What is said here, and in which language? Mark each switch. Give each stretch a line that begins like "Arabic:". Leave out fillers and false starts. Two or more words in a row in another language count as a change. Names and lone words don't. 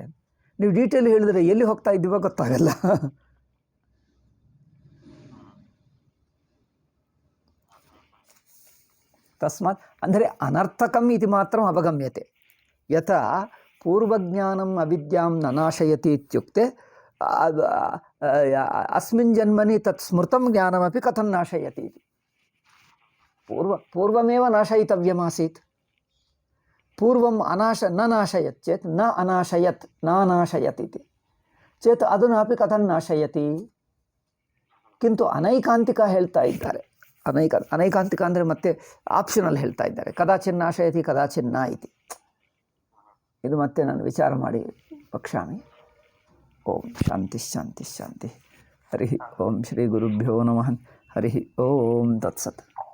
Kannada: ನೀವು ಡೀಟೇಲ್ ಹೇಳಿದ್ರೆ ಎಲ್ಲಿ ಹೋಗ್ತಾ ಇದ್ದೀವೋ ಗೊತ್ತಾಗಲ್ಲ. ತಸ್ಮಾತ್ ಅಂದರೆ ಅನರ್ಥಕಂ ಇದು ಮಾತ್ರ ಅವಗಮ್ಯತೆ.
Sanskrit: ಯಥಾ ಪೂರ್ವಜ್ಞಾನಂ ಅವಿದ್ಯಾಂ ನನಾಶಯತಿ ಇತ್ಯುಕ್ತೆ ಅಸ್ಮಿನ್ ಜನ್ಮನಿ ತತ್ ಸ್ಮೃತಂ ಜ್ಞಾನಮಪಿ ಕಥಂ ನಾಶಯತಿ ಇತಿ. ಪೂರ್ವಮೇವ ನಾಶಯಿತವ್ಯಮಾಸೀತ್. ಪೂರ್ವಂ ನ ನಾಶಯತ್ ಚೇತ್ ನಾನಾಶಯತ್ ಇತಿ ಚೇತ್ ಅದನ್ನಾಪಿ ಕಥಂ ನಾಶಯತಿ.
Kannada: ಕಿಂತು ಅನೈಕಾಂತಿಕ ಹೇಳ್ತಾ ಇದ್ದಾರೆ. ಅನೈಕಾಂತಿಕ ಅಂದರೆ ಮತ್ತೆ ಆಪ್ಷನಲ್ ಹೇಳ್ತಾ ಇದ್ದಾರೆ.
Sanskrit: ಕದಾಚಿನ್ ನಾಶಯತಿ ಕದಾಚಿನ್ ನ ಇತಿ.
Kannada: ಇದು ಮತ್ತೆ ನಾನು ವಿಚಾರ ಮಾಡಿ ವಕ್ಷ್ಯಾಮಿ.
Sanskrit: ಓಂ ಶಾಂತಿ ಶಾಂತಿ ಶಾಂತಿ. ಹರಿ ಓಂ ಶ್ರೀ ಗುರುಭ್ಯೋ ನಮಃ. ಹರಿ ಓಂ ತತ್ಸತ್.